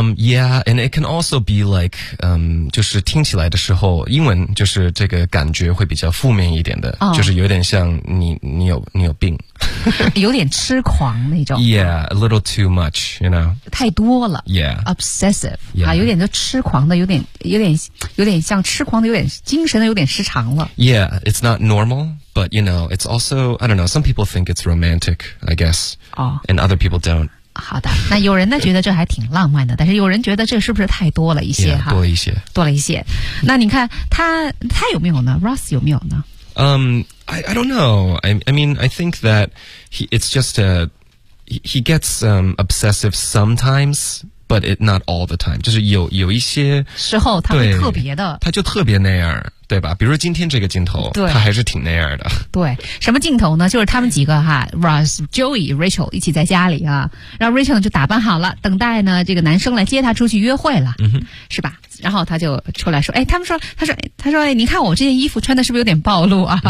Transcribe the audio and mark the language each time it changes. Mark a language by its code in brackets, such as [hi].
[en] Yeah, and it can also be like, [zh] 就是听起来的时候，英文就是这个感觉会比较负面一点的、 [en] oh. [zh] 就是有点像你有病有点痴狂那种。 [en] Yeah, a little too much, you know, [zh] 太多了。 [en] Yeah, obsessive、 yeah. [zh] 啊、有点就痴狂的，有点像痴狂的，有点精神的，有点失常了。 [en] Yeah, it's not normal, but you know, it's also, I don't know, some people think it's romantic, I guess、 oh. and other people don't. [zh] 好的，那有人呢觉得这还挺浪漫的，但是有人觉得这是不是太多了一些、 yeah, 多一些多了一些。那你看他有没有呢？Ross 有没有呢？ [en] I don't know. I mean, I think that he gets obsessive sometimes, but it not all the time. [zh] 就是有一些时候他会特别的，他就特别那样，对吧？比如今天这个镜头，对，他还是挺那样的。对，什么镜头呢？就是他们几个哈 ，Ross、Joey、Rachel 一起在家里啊，然后 Rachel 呢就打扮好了，等待呢这个男生来接他出去约会了，嗯哼，是吧？然后他就出来说，哎，他说哎，你看我这件衣服穿的是不是有点暴露啊、